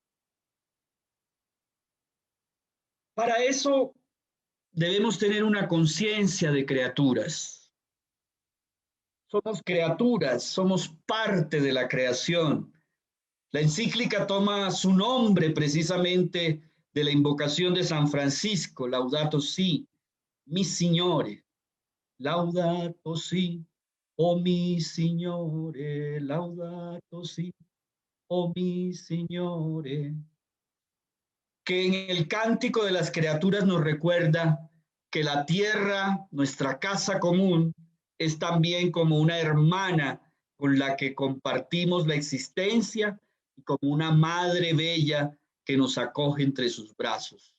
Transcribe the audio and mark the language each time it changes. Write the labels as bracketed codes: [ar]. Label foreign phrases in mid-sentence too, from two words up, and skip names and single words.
[es] Para eso debemos tener una conciencia de criaturas. Somos criaturas, somos parte de la creación. La encíclica toma su nombre precisamente de la invocación de San Francisco, [it] Laudato Si, mi Signore, Laudato Si, oh mi Signore, Laudato Si, oh mi Signore. [es] Que en el cántico de las criaturas nos recuerda que la tierra, nuestra casa común, es también como una hermana con la que compartimos la existencia y como una madre bella que nos acoge entre sus brazos.